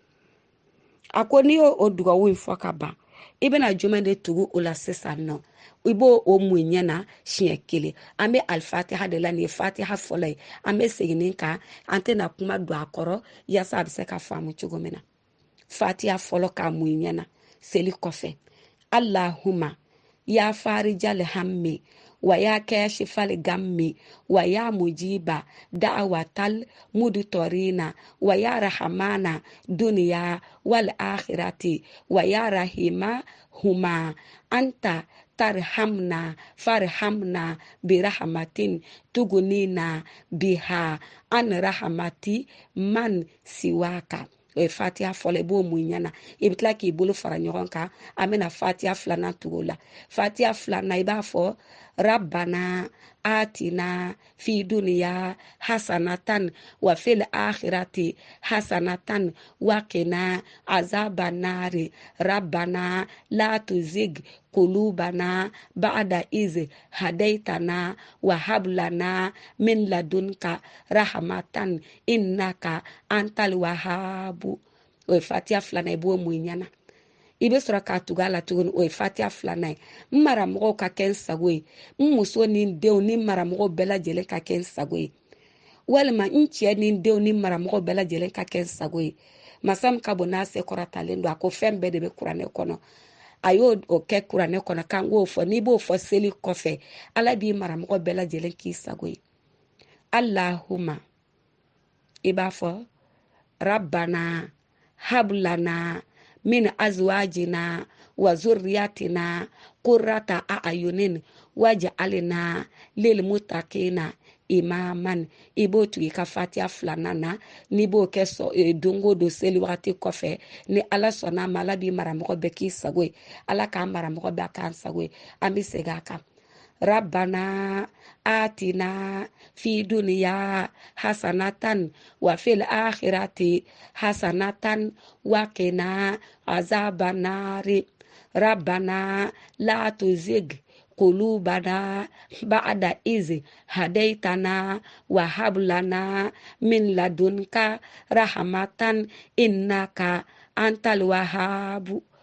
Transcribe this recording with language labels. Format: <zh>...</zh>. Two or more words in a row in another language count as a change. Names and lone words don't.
<bm>a ko n'i y'o dugawu in fɔ ka ban i bɛna jumɛn de tugu o la sisan nɔ i b'o mun ɲɛ na siɲɛ kelen an bɛ alifatiha de la nin ye fatiha fɔlɔ ye an bɛ segin nin kan an tɛna kuma don a kɔrɔ yaasa a bɛ se ka faamu cogo min na fatiha fɔlɔ k'a mun ɲɛ na seli kɔfɛ</bm> <ar>اللهم يا فارج الهم ويا كاشف الغم ويا مجيب دعوة المضطرين ويا رحمن الدنيا والآخرة ويا رحيمهما أنت ترحمنا فارحمنا برحمة تغنينا بها عن رحمة من سواك</ar> <bm>o ye fatiha fɔlɔ i b'o mun ɲana i bɛ tila k'i bolo fara ɲɔgɔn kan an bɛna fatiha filanan tugu la fatiha filanan i b'a fɔ</bm> <ar>ربنا آتنا في الدنيا حسنة وفي الآخرة حسنة وقنا عذاب النار ربنا لا تزغ قلوبنا بعد إذ هديتنا وهب لنا من لدنك رحمة إنك أنت الوهاب</ar> <bm>o ye fatiha filanan i b'o mun ɲana i bɛ sɔrɔ k'a tugu a la tuguni o ye fatiha filanan ye n maramɔgɔw ka kɛ n sago ye n muso ni n denw ni maramɔgɔw bɛɛ lajɛlen ka kɛ n sago ye walima n cɛ ni n denw ni maramɔgɔw bɛɛ lajɛlen ka kɛ n sago ye masa min ka bon n'a se kɔrɔtalen don a ko fɛn bɛɛ de bɛ kuranɛ kɔnɔ a y'o kɛ kuranɛ kɔnɔ k'an k'o fɔ n'i b'o fɔ seli kɔfɛ ala b'i maramɔgɔ bɛɛ lajɛlen k'i sago ye allahumma i b'a fɔ</bm> <ar>ربنا هب لنا من أزواجنا وذرياتنا قرة أعين واجعلنا للمتقين إماما</ar> <bm>i b'o tugu i ka fatiha filanan na n'i b'o kɛ dongo don seli wagati kɔfɛ ni ala sɔnna ma ala b'i maramɔgɔ bɛɛ k'i sago ye ala k'an maramɔgɔ bɛɛ k'an sago ye an bɛ segin a kan</bm> <ar>ربنا آتنا في الدنيا حسنة وفي الآخرة حسنة وقنا عذاب النار ربنا لا تزغ قلوبنا بعد إذ هديتنا وهب لنا من لدنك رحمة إنك أنت الوهاب</ar>